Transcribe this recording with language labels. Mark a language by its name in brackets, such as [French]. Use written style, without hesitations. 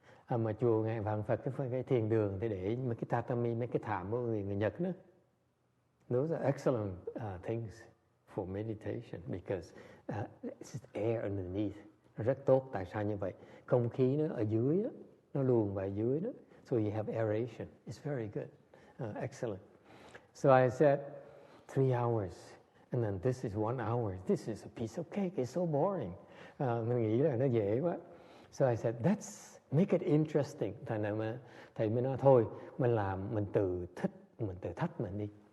[Vietnamese] Mà chùa Ngài Vạn Phật, cái thiền đường thì để mấy cái tatami, mấy cái thảm của người Nhật đó. [English] Those are excellent things for meditation because it's air underneath. [Vietnamese] Rất tốt. Tại sao như vậy? Không khí nó ở dưới đó, nó luồn vào dưới đó. [English] So you have aeration. It's very good. Excellent. So I said 3 hours. And then this is 1 hour. This is a piece of cake. It's so boring. [Vietnamese] Mình nghĩ là nó dễ quá. [English] So I said, let's make it interesting. [Vietnamese] Thầy mới nói thôi, mình tự thách mình đi.